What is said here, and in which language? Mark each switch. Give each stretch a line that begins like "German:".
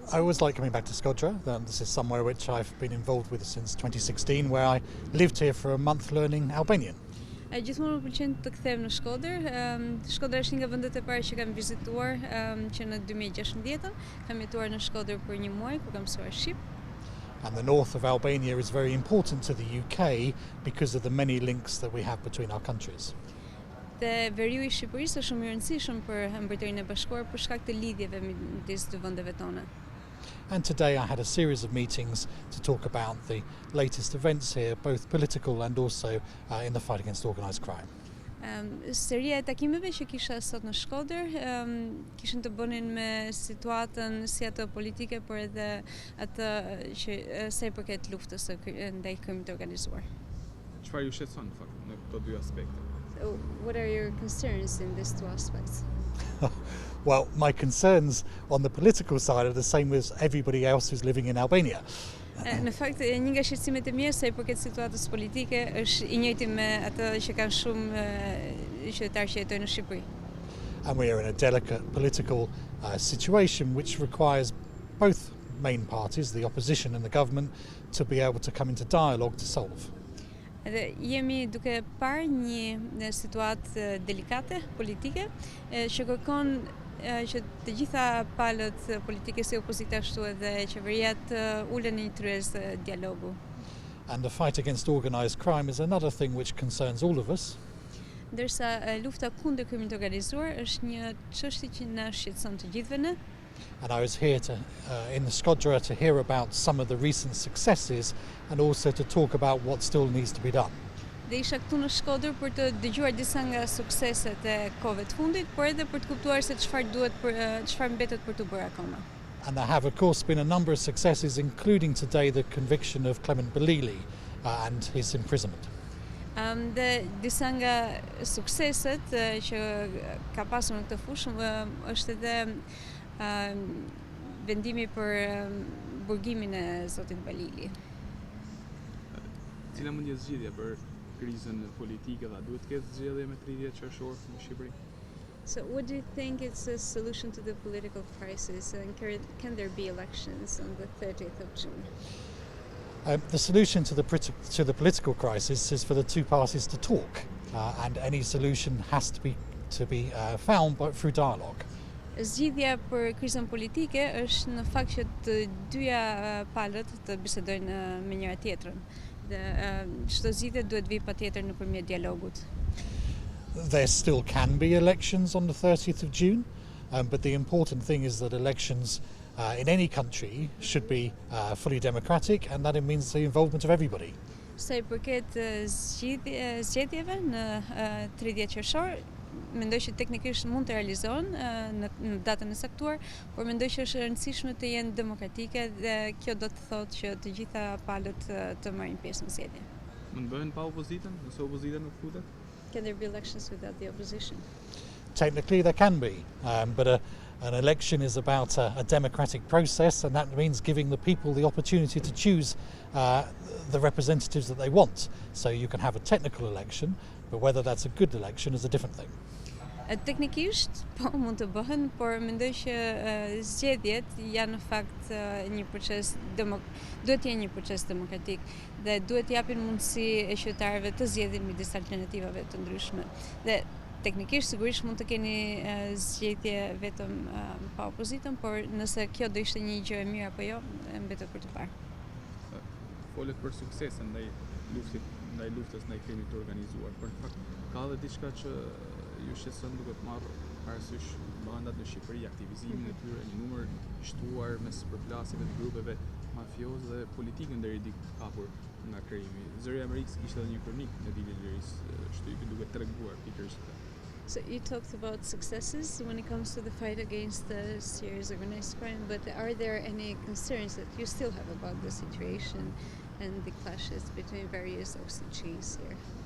English: I always like coming back to Shkodër. This is somewhere which I've been involved with since 2016, where I lived here for a month learning Albanian.
Albanian: Gjithmonë më pëlqen të kthehem në Shkodër. Shkodra është një nga vendet e para që kam vizituar që në 2016. Kam jetuar në Shkodër për një muaj kur kam mësuar shqip.
English: And the north of Albania is very important to the UK because of the many links that we have between our countries.
Albanian: Dhe veriu i Shqipërisë është shumë i rëndësishëm për Mbretërinë e Bashkuar për shkak të lidhjeve midis dy vendeve tona.
English: And today I had a series of meetings to talk about the latest events here, both political and also in the fight against organised crime.
Albanian: Seria e takimeve që kisha sot në Shkodër kishin të bënin me situatën si atë politike, por edhe atë që sa i përket luftës ndaj krimit të organizuar. Çfarë ju shqetëson në fakt në këto dy aspekte?
English: What are your concerns in these two aspects? Well, my concerns on the political side are the same as everybody else who's living in Albania.
Albanian: Në fakt, një nga shqetësimet e mia sa i përket situatës politike është i njëjti me atë që kanë shumë qytetarë që jetojnë në Shqipëri.
English: And we are in a delicate political situation which requires both main parties, the opposition and the government, to be able to come into dialogue to solve.
Albanian: Edhe jemi duke parë një situatë delikate politike që kërkon që të gjitha palët politike si opozita ashtu edhe qeveria të ulen në një tryezë dialogu.
English: And the fight against organised crime is another thing which concerns all of us.
Albanian: Ndërsa lufta kundër krimit të organizuar është një çështje që na shqetëson të gjithëve ne.
English: And I was here in the Shkodër to hear about some of the recent successes and also to talk about what still needs to be done.
Albanian: Dhe isha këtu në Shkodër për të dëgjuar disa nga sukseset e kohëve të fundit, por edhe për të kuptuar se çfarë mbetet për të bërë akoma.
English: And there have of course been a number of successes, including today the conviction of Clement Belili and his imprisonment.
Albanian: Dhe disa nga sukseset që ka pasur në këtë fushë është edhe vendimi për burgimin e zotit Belili. Cila mund jetë zgjidhja për krizën politike dhe duhet të ketë zgjedhje me 30 qershor në Shqipëri?
English: So what do you think is the solution to the political crisis, and can there be elections on the 30th of June? The solution to the political crisis is for the two parties to talk, and any solution has to be found through dialogue.
Albanian: Zgjidhja për krizën politike është në fakt që të dyja palët të bisedojnë me njëra tjetrën. Dhe çdo zgjidhje duhet vi patjetër nëpërmjet dialogut.
English: There still can be elections on the 30th of June, but the important thing is that elections in any country should be fully democratic, and that it means the involvement of everybody.
Albanian: Sa i përket zgjedhjeve në 30 qershor, mendoj që teknikisht mund të realizohen në datën e saktuar, por mendoj që është e rëndësishme të jenë demokratike dhe kjo do të thotë që të gjitha palët të marrin pjesë në zgjedhje. Mund bëhen pa opozitën, nëse opozita nuk futet?
English: Can there be elections without the opposition? Technically there can be, but an election is about a democratic process, and that means giving the people the opportunity to choose the representatives that they want. So you can have a technical election, but whether that's a good election is a different thing.
Albanian: Teknikisht po mund të bëhen, por mendoj që zgjedhjet janë në fakt një proces duhet të jenë një proces demokratik dhe duhet të japin mundësi e qytetarëve të zgjedhin midis alternativave të ndryshme. Dhe teknikisht sigurisht mund të keni zgjedhje vetëm pa opozitën, por nëse kjo do ishte një gjë e mirë apo jo, mbetet për të parë. Folet për sukses ndaj luftës ndaj krimit të organizuar, por në fakt ka edhe diçka që ju shqetëson duke të marrë parasysh bandat në Shqipëri, aktivizimin e tyre, një numër shtuar mes përplasjeve të grupeve mafioze dhe politikën deri diku hapur nga krimi. Zëri i Amerikës kishte edhe një kronik në ditën e lirisë shtypi duke treguar pikërisht këtë.
English: So you talked about successes when it comes to the fight against the serious organized crime, but are there any concerns that you still have about the situation and the clashes between various OCGs here?